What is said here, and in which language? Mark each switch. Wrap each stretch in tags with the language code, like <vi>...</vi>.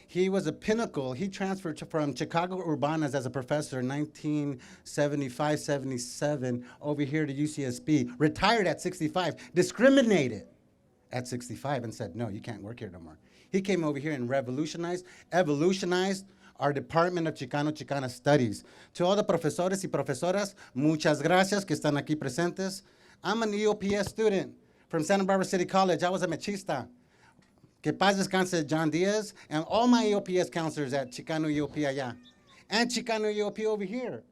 <en>He was a pinnacle. He transferred from Chicago Urbanas as a professor in 1975-77 over here to UCSB, retired at 65, discriminated at 65 and said, no, you can't work here no more. He came over here and revolutionized, evolutionized our Department of Chicano Studies. To all the</en> <es>profesores y profesoras, muchas gracias que están aquí presentes.</es> <en>I'm an EOPS student from Santa Barbara City College. I was a machista.</en> <es>Que paz descanse</es> <en>John Diaz and all my EOPS counselors at Chicano EOP allá. And Chicano EOP over here.</en>